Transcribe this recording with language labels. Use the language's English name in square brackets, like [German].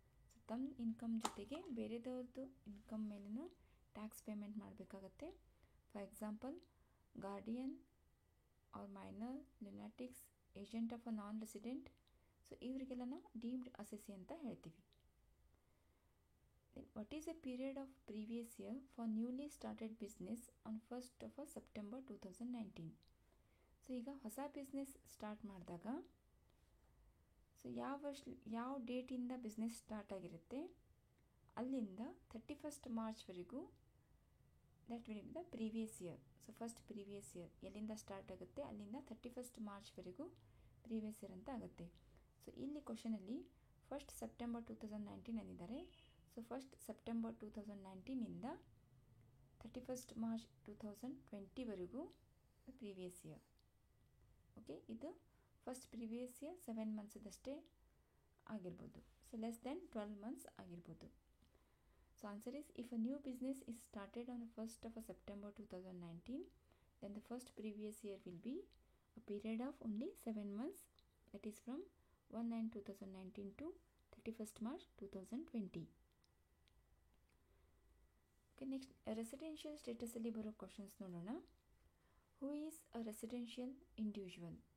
[Kannada] So ತಮ್ಮ income ಜೊತೆಗೆ ಬೇರೆದವ್ರದ್ದು income ಮೇಲೂ ಟ್ಯಾಕ್ಸ್ ಪೇಮೆಂಟ್ ಮಾಡಬೇಕಾಗತ್ತೆ. [English] For example, guardian or minor, lunatics, agent of a non resident. [Kannada] So ಇವರಿಗೆಲ್ಲ ನಾವು ಡೀಮ್ಡ್ ಅಸೆಸ್ಸಿ ಅಂತ ಹೇಳ್ತೀವಿ. [English] Then what is the period of previous year for newly started business on 1st of September 2019? [Kannada] So ಈಗ ಹೊಸ business start ಮಾಡಿದಾಗ so ಯಾವ ಡೇಟಿಂದ business start ಆಗಿರುತ್ತೆ ಅಲ್ಲಿಂದ 31st ಮಾರ್ಚ್ವರೆಗೂ [English] That will be the previous year. [Kannada] So first previous year ಎಲ್ಲಿಂದ start ಆಗುತ್ತೆ ಅಲ್ಲಿಂದ 31st ಮಾರ್ಚ್ವರೆಗೂ previous year ಅಂತ ಆಗುತ್ತೆ. ಸೊ ಇಲ್ಲಿ ಕ್ವಶನಲ್ಲಿ first September 2019 ಅಂದಿದ್ದಾರೆ. So first September 2019ಇಂದ 31st March 2020ವರೆಗೂ previous year. Okay, ಇದು ಫಸ್ಟ್ ಪ್ರೀವಿಯಸ್ ಇಯರ್ 7 ಮಂತ್ಸ್ದಷ್ಟೇ ಆಗಿರ್ಬೋದು. [English] so less than 12 months [Kannada] ಆಗಿರ್ಬೋದು. [English] So answer is, if a new business is started on the 1st of September 2019, then the first previous year will be a period of only 7 months, that is from 1/9/2019 to 31st March 2020. Okay, next residential status [Kannada] ಅಲ್ಲಿ ಬರೋ [English] questions [Kannada] ನೋಡೋಣ. [English] Who is a residential individual?